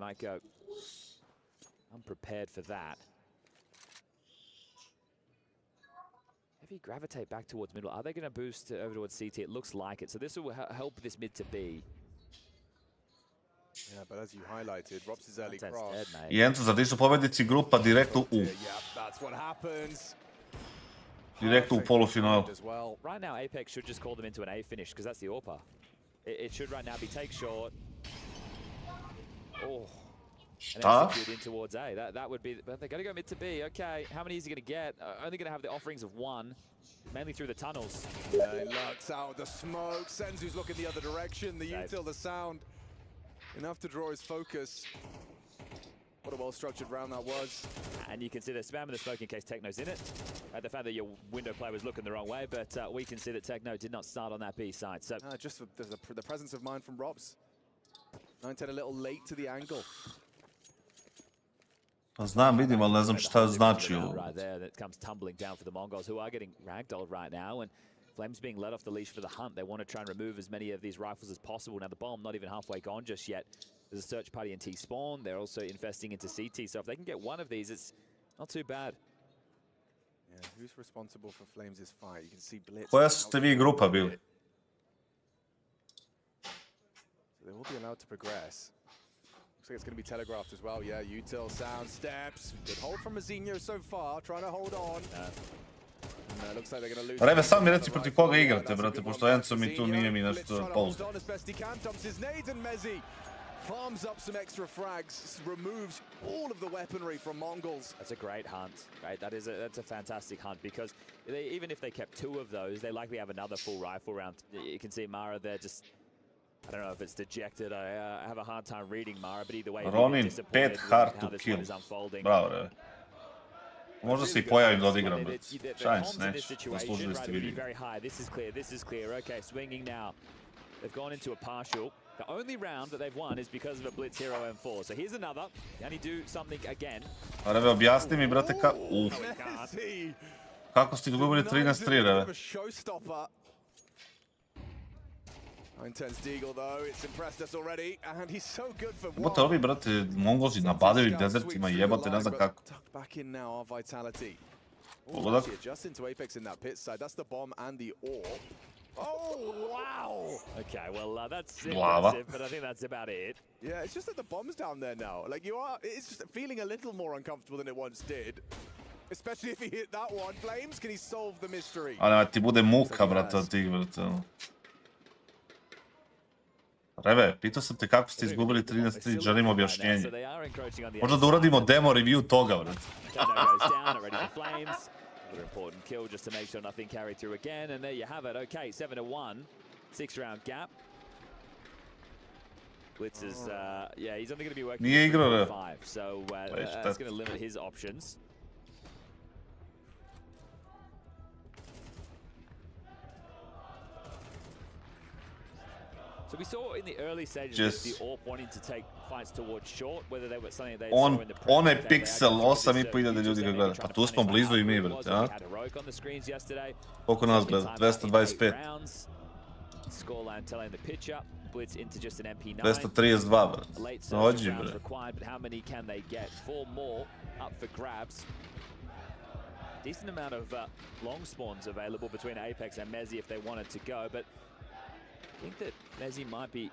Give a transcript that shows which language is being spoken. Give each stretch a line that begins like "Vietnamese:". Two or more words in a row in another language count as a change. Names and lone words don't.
English: He might go unprepared for that. If he gravitate back towards middle, are they going to boost over towards CT? It looks like it. So this will help this mid to B. Yeah, but as you highlighted, Rops' early cross.
Serbian: I Enzo, zato su pobednici grupa direktno u.
English: Yeah, that's what happens.
Serbian: Direktno u polufinalu.
English: Right now, Apex should just call them into an A finish, because that's the AWPA. It should right now be take short. Oh. And execute in towards A. That would be, but they're going to go mid to B. Okay, how many is he going to get? Only going to have the offerings of 1, mainly through the tunnels. Yeah, he lurks out the smoke. Senzu's looking the other direction. The util, the sound. Enough to draw his focus. What a well-structured round that was. And you can see they're spamming the smoke in case Techno's in it. The fact that your window player was looking the wrong way, but we can see that Techno did not start on that B side. So just the presence of mind from Robs. 9-10 a little late to the angle.
Serbian: Pa znam, vidim, ali ne znam šta znači ovo.
English: Right there, that comes tumbling down for the Mongols, who are getting ragdolled right now, and Flames being let off the leash for the hunt. They want to try and remove as many of these rifles as possible. Now the bomb not even halfway gone just yet. There's a search party in T-spawn. They're also investing into CT, so if they can get one of these, it's not too bad. Yeah, who's responsible for Flames' fight? You can see Blitz.
Serbian: Koja ste vi grupa bili?
English: So they will be allowed to progress. Looks like it's going to be telegraphed as well. Yeah, util, sound, steps. Good hold from Mazinho so far, trying to hold on. Looks like they're going to lose.
Serbian: Reve, sam mi reci protiv koga igrate, brate, pošto Enzo mi tu nije mi nešto pouzdan.
English: Farms up some extra frags, removes all of the weaponry from Mongols. That's a great hunt, right? That's a fantastic hunt, because even if they kept 2 of those, they likely have another full rifle round. You can see Mara there just, I don't know if it's dejected. I have a hard time reading Mara, but either way, Ronin, 5 hard to kill. Bravo, Reve.
Serbian: Možda se I pojavim da odigram, brate. Šalim se, neću. Zaslužili ste vidjeti.
English: Very high. This is clear. Okay, swinging now. They've gone into a partial. The only round that they've won is because of a Blitz Hero M4. So here's another. Can he do something again?
Serbian: Reve, objasni mi, brate, kako ste izgubili 13-3, Reve?
English: 9-10's Deagle though, it's impressed us already, and he's so good for one.
Serbian: Jebote, ovi, brate, Mongolzi napadaju dezertima, jebate, ne znam kako.
English: Back in now, our Vitality.
Serbian: Pogodak.
English: Just into Apex in that pit side. That's the bomb and the AWP. Oh, wow! Okay, well, that's impressive, but I think that's about it. Yeah, it's just that the bomb's down there now. Like, it's just feeling a little more uncomfortable than it once did. Especially if he hit that one. Flames, can he solve the mystery?
Serbian: Ali ti bude muka, brate, od tih, brate. Reve, pitao sam te kako ste izgubili 13-3, želim objašnjenje. Možda da uradimo
English: demo review
Serbian: toga, brate.
English: Another important kill just to make sure nothing carried through again, and there you have it. Okay, 7-1, 6-round gap. Blitz is, yeah, he's only going to be working with 5, so that's going to limit his options. So we saw in the early stages the AWP wanting to take fights towards short, whether they were something they saw in the
Serbian: onaj piksel, 8.500 ljudi ga gleda. Pa tu smo blizu I mi, brate, a? Koliko nas gleda? 225.
English: Scoreline telling the pitcher, blitz into just an MP9.
Serbian: 232, brate.
English: A late
Serbian: Dođi,
English: surge rounds
Serbian: bre.
English: required, but how many can they get? 4 more up for grabs. Decent amount of long spawns available between Apex and Mezi if they wanted to go, but I think that Mezi might be...